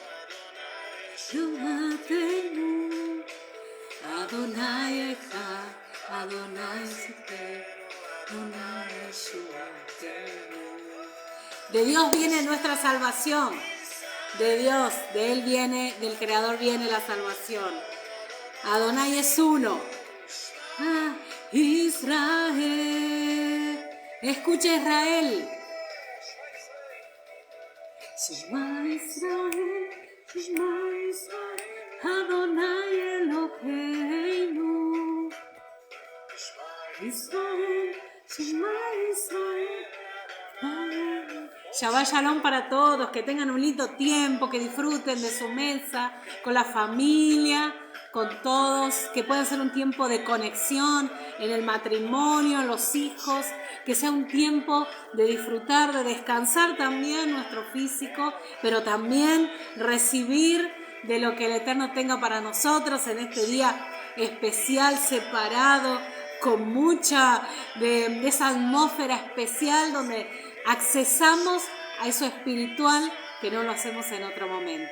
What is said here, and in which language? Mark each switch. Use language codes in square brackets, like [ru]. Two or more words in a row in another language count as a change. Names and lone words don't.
[he] אדוני אחד, אדוני סיפה, אדוני ישוע. [es] De Dios viene nuestra salvación. De Dios, de Él viene, del Creador viene la salvación. Adonai es uno. Israel. Escucha Israel. [he] שמע ישראל, שמע ישראל, אדוני אלוהינו. ישראל, שמע ישראל. שבת שלום [es] para todos, que tengan un lindo tiempo, que disfruten de su mesa, con la familia, con todos, que pueda ser un tiempo de conexión en el matrimonio, en los hijos, que sea un tiempo de disfrutar, de descansar también nuestro físico, pero también recibir de lo que el Eterno tenga para nosotros en este día especial, separado, con mucha de esa atmósfera especial donde accesamos a eso espiritual que no lo hacemos en otro momento.